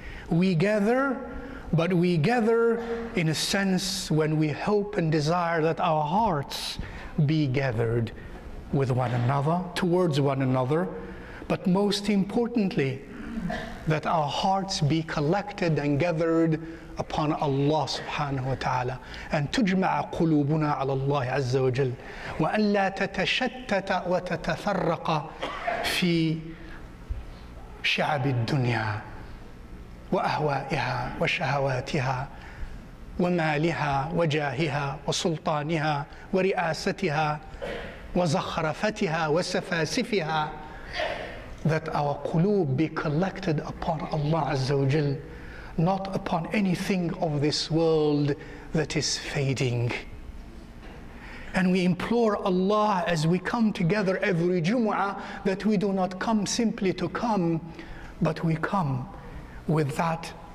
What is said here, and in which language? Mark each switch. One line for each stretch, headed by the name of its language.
English: We gather, but we gather in a sense when we hope and desire that our hearts be gathered with one another, towards one another, but most importantly, that our hearts be collected and gathered upon Allah subhanahu wa ta'ala.
Arabic: And تجمع قلوبنا على الله عز وجل وأن لا تتشتت وتتفرق في شعب الدنيا وأهوائها وشهواتها ومالها وجاهها وسلطانها ورئاستها وزخرفتها وسفاسفها.
English: That our qulub be collected upon Allah Azza wa Jal, not upon anything of this world that is fading. And we implore Allah as we come together every Jumu'ah that we do not come simply to come, but we come with that